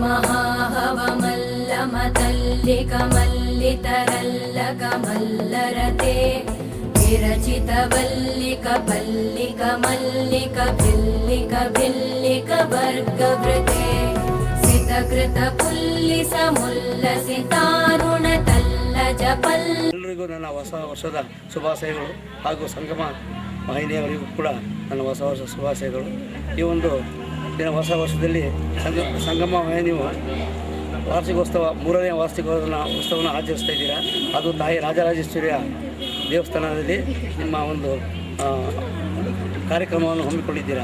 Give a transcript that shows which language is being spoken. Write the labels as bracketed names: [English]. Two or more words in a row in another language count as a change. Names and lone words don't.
[Sanskrit] महाहवमल्लमतल्लिकमल्लितरल्लकमल्लरते विरचित वल्लिक पल्लिक मल्लिक भिल्लिक भिल्लिक वर्गवृते सितकृत पुल्लिस मुल्लसितारुण तल्लज पल्ल [Kannada] ಎಲ್ಲರಿಗೂ ನನ್ನ ಹೊಸ ವರ್ಷದ ಶುಭಾಶಯಗಳು ಹಾಗೂ ಸಂಗಮ ವಾಹಿನಿಯವರಿಗೂ ಕೂಡ ನನ್ನ ಹೊಸ ವರ್ಷ ಶುಭಾಶಯಗಳು. ಈ ಒಂದು ದಿನ ಹೊಸ ವರ್ಷದಲ್ಲಿ ಸಂಗಮ ವಾಹಿನಿಯು ವಾರ್ಷಿಕೋತ್ಸವ 3ನೇ ವಾರ್ಷಿಕೋತ್ಸವವನ್ನು ಆಚರಿಸ್ತಾ ಇದ್ದೀರಾ. ಅದು ತಾಯಿ ರಾಜರಾಜೇಶ್ವರಿಯ ದೇವಸ್ಥಾನದಲ್ಲಿ ನಿಮ್ಮ ಒಂದು ಕಾರ್ಯಕ್ರಮವನ್ನು ಹಮ್ಮಿಕೊಂಡಿದ್ದೀರಾ.